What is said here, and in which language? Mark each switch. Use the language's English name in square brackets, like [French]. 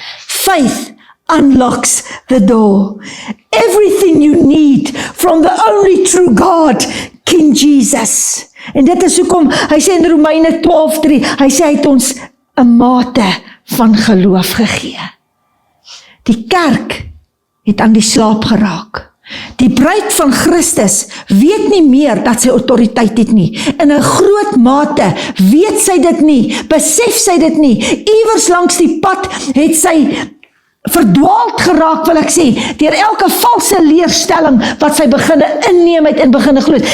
[English] Faith unlocks the door. Everything you need, from the only true God, King Jesus. [Afrikaans] En dit is hoekom, hy sê in Romeine 12:3, hy sê hy het ons 'n mate van geloof gegee. Die kerk het aan die slaap geraak. Die bruid van Christus weet nie meer dat sy autoriteit het nie. In 'n groot mate weet sy dit nie, besef sy dit nie. Iewers langs die pad het sy verdwaald geraak, wil ek sê, deur elke valse leerstelling wat sy beginne inneem het en beginne glo.